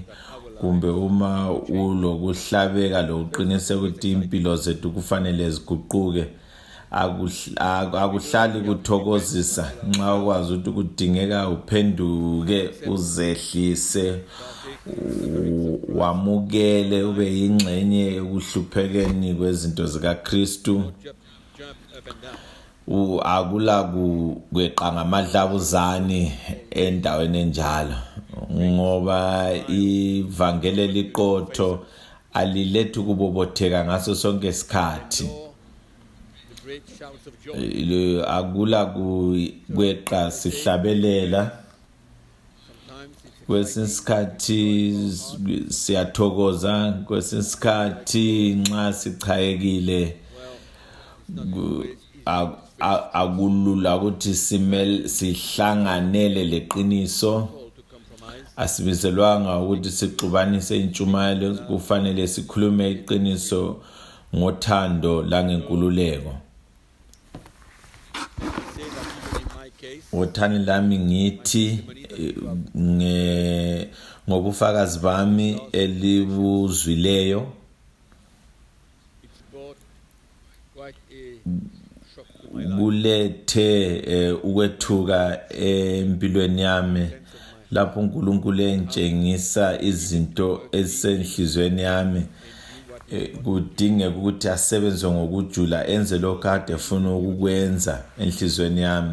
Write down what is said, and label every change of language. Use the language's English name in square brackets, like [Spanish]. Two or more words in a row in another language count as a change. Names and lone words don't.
[North Ndebele] Kumbe uma ulokuhlabeka lokuqinisa ukuthi impilo zethu kufanele ziguquke, akuhlali kuthokozisa nxa ukwazi ukuthi kudingeka uphenduke uzehlise wamukele ube yingxenye ekuhluphekeni kwezinto zikaKristu. [English] jump up and down. [North Ndebele] Akula kweqa ngamadlabuzane endaweni enjalo, ngoba ivangeli liqotho alilethu kubobotheka ngaso sonke isikhathi. [English] The great shouts of joy. [North Ndebele] Akula kweqa sihlabelela. [English] Sometimes it's [North Ndebele] Kwesinye isikhathi siyathokoza, kwesinye isikhathi nxa sichayekile akulula ukuthi sihlanganele leqiniso. [English] called to compromise. [North Ndebele] Asibizelwanga ukuthi sixubanise intshumayelo, kufanele sikhulume iqiniso ngothando langenkululeko. [English] Say that even in my case, [North Ndebele] Uthani lami ngithi ngobufakazi bami elibuzwileyo [English] it's brought shock to my life. [North Ndebele] kulethe ukwethuka empilweni yami lapho uNkulunkulu entshengisa izinto ezisenhlizweni yami kudingeka ukuthi asebenze ngokujula enze lokho kade efuna ukukwenza enhlizweni yami.